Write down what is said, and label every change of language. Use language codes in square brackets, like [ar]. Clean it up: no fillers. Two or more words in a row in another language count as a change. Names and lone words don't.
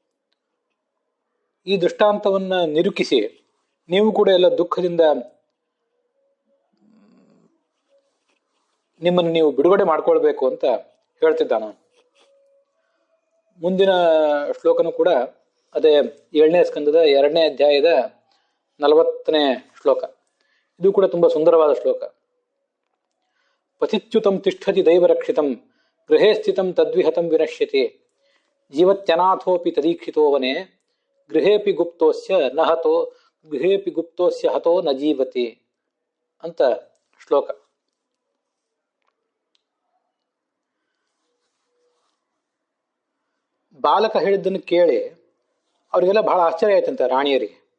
[kn] ಈ ದೃಷ್ಟಾಂತವನ್ನ ನಿರೂಪಿಸಿ ನೀವು ಕೂಡ ಎಲ್ಲ ದುಃಖದಿಂದ ನಿಮ್ಮನ್ನು ನೀವು ಬಿಡುಗಡೆ ಮಾಡ್ಕೊಳ್ಬೇಕು ಅಂತ ಹೇಳ್ತಿದ್ದಾನ. ಮುಂದಿನ ಶ್ಲೋಕನೂ ಕೂಡ ಅದೇ 7ನೇ ಸ್ಕಂದದ 2ನೇ ಅಧ್ಯಾಯದ 40ನೇ ಶ್ಲೋಕ. ಇದು ಕೂಡ ತುಂಬಾ ಸುಂದರವಾದ ಶ್ಲೋಕ. [sa] ಪತಿಚ್ಯುತಂ ತಿಷ್ಠತಿ ದೈವರಕ್ಷಿತಂ ಗೃಹೇ ಸ್ಥಿತಂ ತದ್ವಿಹತಂ ವಿನಶ್ಯತಿ ಜೀವತ್ಯನಾಥೋಪಿ ತದೀಕ್ಷಿತೋವನೆ ಗೃಹೇಪಿ ಗುಪ್ತೋಸ್ಯ ಹತೋ ನ ಜೀವತಿ [kn] ಅಂತ ಶ್ಲೋಕ. ಬಾಲಕ ಹೇಳಿದ್ದನ್ನು ಕೇಳಿ ಅವರಿಗೆಲ್ಲ ಬಹಳ ಆಶ್ಚರ್ಯ ಆಯ್ತಂತೆ, ರಾಣಿಯರಿಗೆ.